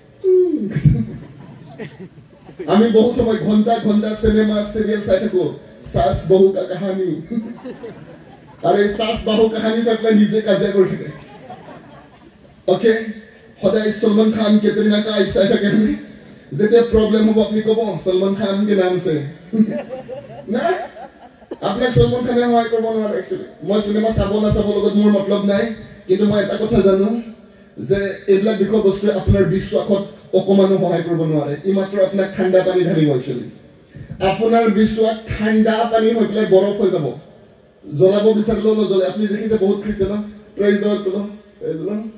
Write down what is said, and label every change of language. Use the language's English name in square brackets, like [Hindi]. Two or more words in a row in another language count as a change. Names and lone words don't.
[Assamese] আমি বহুত সময় ঘন্টা ঘন্টা সিনেমা সিরিয়াল চাই থাকো [Hindi] सास बहू का कहानी अरे सास बहू कहानी [Assamese] চাই নিজে কাজে কৰি থাকে ওকে সদায় সলমান খান কেটরিনা কাইফ চাই থাকে যেতিয়া প্ৰবলেম হ'ব আপুনি ক'ব সলমান খান [Hindi] के नाम से [Assamese] না আপনি সলমান খানে হয় কৰিব নোৱাৰে একচুৱেলি মই সিনেমা চাব না চাব লগত মোৰ মতলব নাই কিন্তু মই এটা কথা জানো যে এইবিলাক বিষয় বস্তু আপোনাৰ বিশ্বাসত অকমানো সহায় কৰিব নোৱাৰে ই মাত্ৰ আপোনাক ঠাণ্ডা পানী ঢালিব একচুৱেলি আপোনাৰ বিশ্বাস ঠাণ্ডা পানী হৈ পেলাই বৰফ হৈ যাব জ্বলাব বিচাৰিলেও নজ্বলে আপুনি দেখিছে বহুত খ্ৰীষ্টান [English] Praise God [Assamese] বোলো [English] Praise God